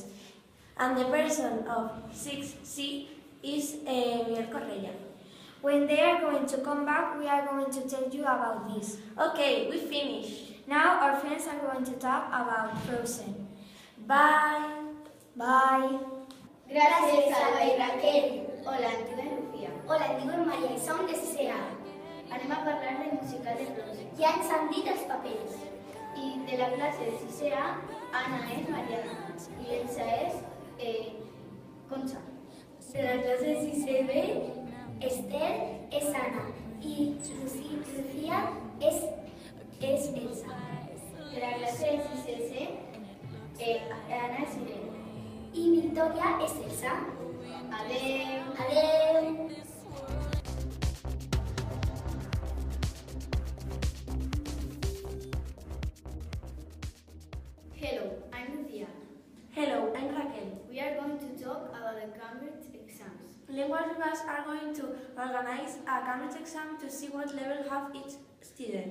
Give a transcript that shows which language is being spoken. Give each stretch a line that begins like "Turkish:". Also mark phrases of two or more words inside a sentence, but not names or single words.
English: And the person of 6C is Miguel Correia. When they are going to come back, we are going to tell you about this. Okay, we finished. Now our friends are going to talk about Frozen. Bye. Bye.
Catalan: Gracias, Alba i Raquel. Hola, em dic Lucía. Hola, em dic Maria i som de 6A. Anem a parlar del musical de Frozen. Ja ens han dit els papers. I de la classe de 6A, Anna és Mariana i Elsa és Concha. De la classe de 6B, Esther és Anna i Lucía és Elsa. de la classe de 6C, Anna és Irene. I Victòria és Elsa. Adeu. Adeu.
English: Hello, I'm Lucía. Hello, I'm Raquel. We are going to talk about the Cambridge exams. Linguages are going to organize a Cambridge exam to see what level have each student.